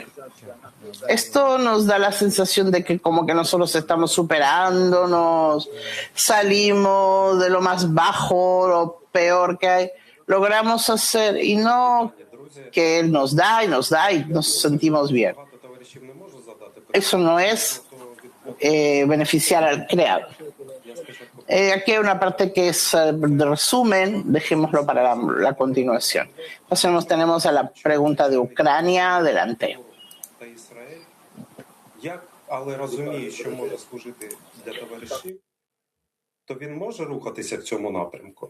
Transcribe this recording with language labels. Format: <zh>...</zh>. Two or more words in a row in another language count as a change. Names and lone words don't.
<es>Esto nos da la sensación de que como que nosotros estamos superándonos, salimos de lo más bajo, lo peor que hay, logramos hacer, y no que Él nos da y nos da y nos sentimos bien. Eso no es beneficiar al Creador. Aquí hay una parte que es de resumen, dejémoslo para la continuación. Entonces tenemos a la pregunta de Ucrania. Adelante.</es> <uk>Але розумію, що може служити для товаришів, то він може рухатися в цьому напрямку?</uk>